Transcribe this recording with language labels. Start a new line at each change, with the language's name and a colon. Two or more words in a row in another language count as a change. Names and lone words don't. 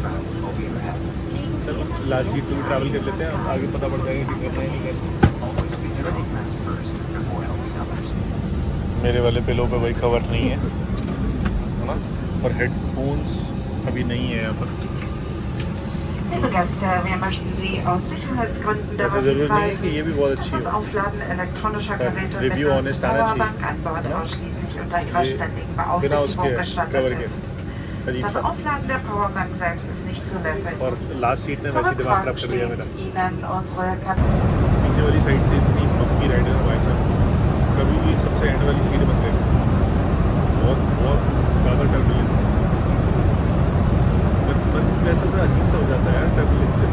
Hindi: चलो
English: last seat
Hindi: पे भी ट्रैवल कर लेते हैं, आगे पता पड़ जाएगा कि करना है नहीं करना, है ना जी? मेरे वाले पिलो पे वही कवर नहीं है ना, और हेडफोन्स अभी नहीं है यहाँ पर।
German: Liebe Gäste, wir möchten Sie aus Sicherheitsgründen
Hindi: ऐसा
German: daran
Hindi: ज़रूरी नहीं है कि
German: hinweisen,
Hindi: ये भी बहुत अच्छी
German: das
Hindi: है।
German: Aufladen elektronischer Geräte
Hindi: Review
German: mittels
Hindi: honest आना चाहिए,
German: Powerbank an Bord
Hindi: ja?
German: ausschließlich unter Ihrer
Hindi: ये
German: ständigen
Hindi: बिना
German: Beaufsichtigung
Hindi: उसके कवर
German: gestattet
Hindi: के
German: ist.
Hindi: अजीब
German: Das
Hindi: सा।
German: Aufladen der Powerbank selbst ist nicht zulässig.
Hindi: और
English: last seat
Hindi: ने वैसे
German: Für
Hindi: दिमाग खराब
German: Rückfragen
Hindi: कर दिया मेरा।
German: steht Ihnen unsere Kabine.
Hindi: नीचे वाली साइड से इतनी पक्की राइड है भाई साहब, कभी भी सबसे एंड वाली सीट बन गई। बहुत ज़्यादा टर्बुलेंस, मन वैसा सा अजीब सा हो जाता है यार टर्बुलेंस से।